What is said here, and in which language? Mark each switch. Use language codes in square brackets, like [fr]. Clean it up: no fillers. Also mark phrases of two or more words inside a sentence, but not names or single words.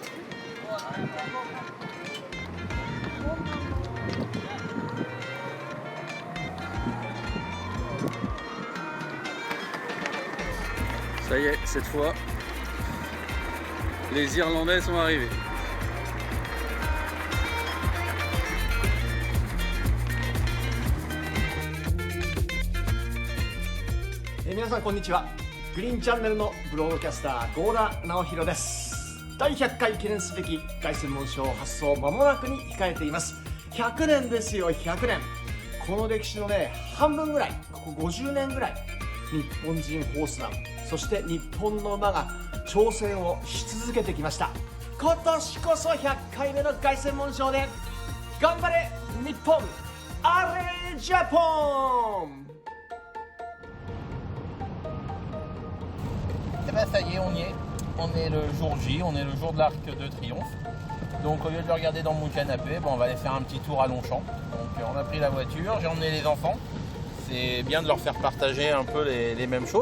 [fr] Ça y est, cette fois, les Irlandais sont arrivés. [ja] みなさんこんにちは. グリーンチャンネルのブロードキャスター郷田直弘です。第100回記念すべき凱旋門賞発送間もなくに控えています。100年ですよ、100年。この歴史のね、半分ぐらい、ここ50年ぐらい、日本人ホースラン、そして日本の馬が挑戦をし続けてきました。今年こそ100回目の凱旋門賞で頑張れ日本、 [fr] Allez Japon. Eh ben ça y est, on y est. On est le jour J, on est le jour de l'Arc de Triomphe. Donc au lieu de le regarder dans mon canapé, on va aller faire un petit tour à Longchamp. Donc on a pris la voiture, j'ai emmené les enfants. C'est bien de leur faire partager un peu les mêmes choses.